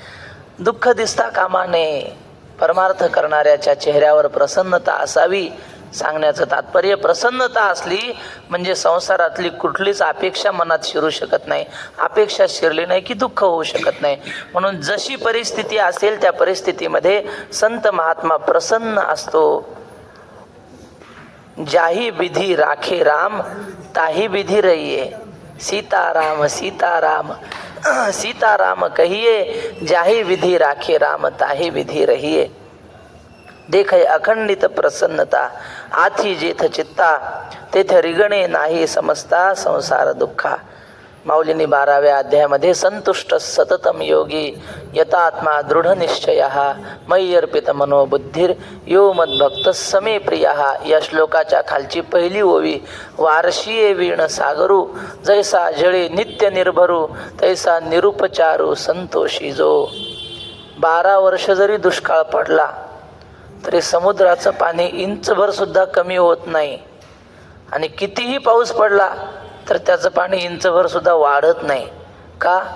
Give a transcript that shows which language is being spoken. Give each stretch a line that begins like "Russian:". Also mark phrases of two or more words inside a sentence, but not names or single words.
Marathi: दुःख दिसता कामा नये, परमार्थ करणाऱ्याच्या चेहऱ्यावर प्रसन्नता असावी. सांगण्याचं तात्पर्य, प्रसन्नता असली म्हणजे संसारातली कुठलीच अपेक्षा मनात शिरू शकत नाही. अपेक्षा शिरली नाही की दुःख होऊ शकत नाही. म्हणून जशी परिस्थिती असेल त्या परिस्थितीमध्ये संत महात्मा प्रसन्न असतो.
Hindi: जाही विधी राखे राम, ताही विधी रहिये. सीताराम सीताराम सीताराम कहिए, जाही विधी राखे राम, ताही विधी रहिये.
Marathi: देखे अखंडित प्रसन्नता, आथी जेथ चित्ता, तेथे रिगणे नाही समजता संसार दुःखा. माऊलींनी 12व्या अध्यायामध्ये
Sanskrit: संतुष्ट सततम योगी यतात्मा दृढ निश्चय मयि अर्पित मनोबुद्धिर यो मद्भक्त समे प्रिय.
Marathi: या श्लोकाच्या खालची पहिली ओवी, वारशीये वीण सागरू, जैसा जळे नित्य निर्भरू, तैसा निरुपचारू संतोषी जो. 12 वर्ष जरी दुष्काळ पडला तरी समुद्राचं पाणी इंचभर सुद्धा कमी होत नाही, आणि कितीही पाऊस पडला तर त्याचं पाणी इंचभर सुद्धा वाढत नाही.